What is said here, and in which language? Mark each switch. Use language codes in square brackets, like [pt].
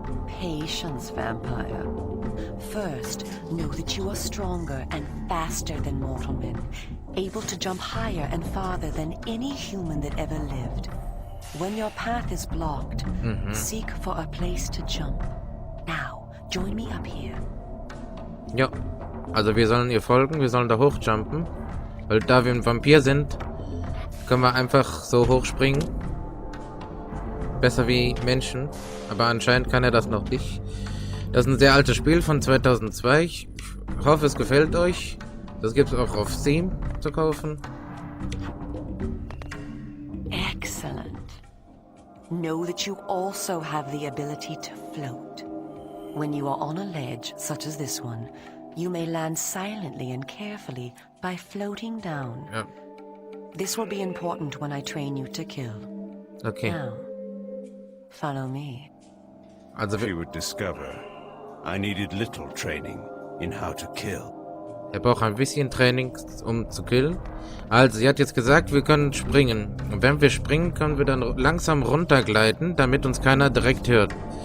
[en] Patience, vampire. First, know that you are stronger and faster than mortal men, able to jump higher and farther than any human that ever lived. When your path is blocked, seek for a place to jump. Now, join me up here. [de] Ja, also wir sollen ihr folgen, wir sollen da hochjumpen. Weil da wir ein Vampir sind, können wir einfach so hochspringen. Besser wie Menschen, aber anscheinend kann er das noch nicht. Das ist ein sehr altes Spiel von 2002. Ich hoffe, es gefällt euch. Das gibt es auch auf Steam zu kaufen. [en] Excellent. Know that you also have the ability to float. When you are on a ledge, such as this one, you may land silently and carefully by floating down. [de] Ja, [en] This will be important when I train you to kill. [de] okay. [en] Now, follow me. [de] Also [en] She would discover I needed little training in how to kill. [de] er braucht ein bisschen Training, um zu killen. Also, sie hat jetzt gesagt, wir können springen. Und wenn wir springen, können wir dann langsam runtergleiten, damit uns keiner direkt hört.